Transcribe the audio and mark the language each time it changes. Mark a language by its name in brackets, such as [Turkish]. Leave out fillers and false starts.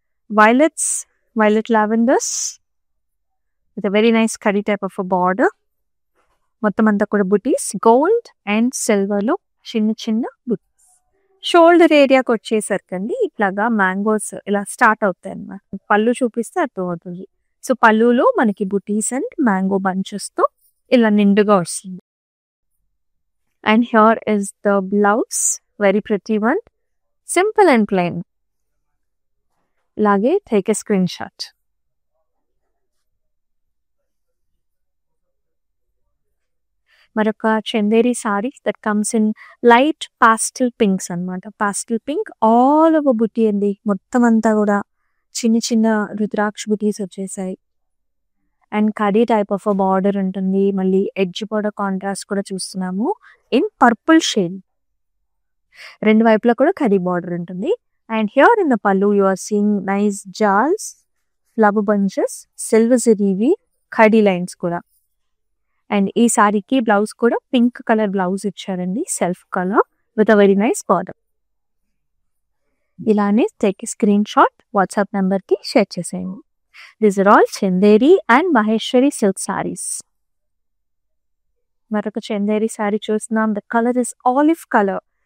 [English] Violets, violet lavenders with a very nice curry type of a border. [Telugu] మొత్తం అంతా కూడా బుటీస్ gold and silver లో చిన్న చిన్న బుటీస్. షోల్డర్ ఏరియాకి వచ్చేసరికండి ఇట్లాగా మ్యాంగోస్ ఇలా స్టార్ట్ అవుతాయి అన్నమాట. పళ్ళు చూపిస్తే అర్థమవుతుంది. సో పళ్ళులో మనకి బుటీస్ అండ్ మ్యాంగో బంచెస్ తో ఇలా నిండుగా వస్తుంది. [English] And here is the blouse, very pretty one, simple and plain. [Telugu] Lage, [English] take a screenshot. [Telugu] Maroka [English] Chanderi sari that comes in light pastel pinks anamata. [Telugu] Pastel pink all over booty andi. Mottam anta kuda chinna chinna rudraksh booties vachesai. And khadi type of border ఉంటుంది. మళ్ళీ edge border contrast కూడా చూస్తున్నాము in purple shade. రెండు వైపులా కూడా khadi border ఉంటుంది. [English] And here in the pallu you are seeing nice జాల్స్, flower bunches, silver జరీవి, కడీ lines కూడా. [Telugu] అండ్ ఈ సారీకి బ్లౌజ్ కూడా పింక్ కలర్ బ్లౌజ్ ఇచ్చారండి, [English] Self colour with a very nice border. [Telugu] ఇలానే టేక్ స్క్రీన్ షాట్ వాట్సాప్ నెంబర్కి షేర్ చేసేయండి. [English] These are all Chanderi and Maheshwari silk sarees. [Telugu] Maraka Chanderi saree chusnam. [English] The color is olive color.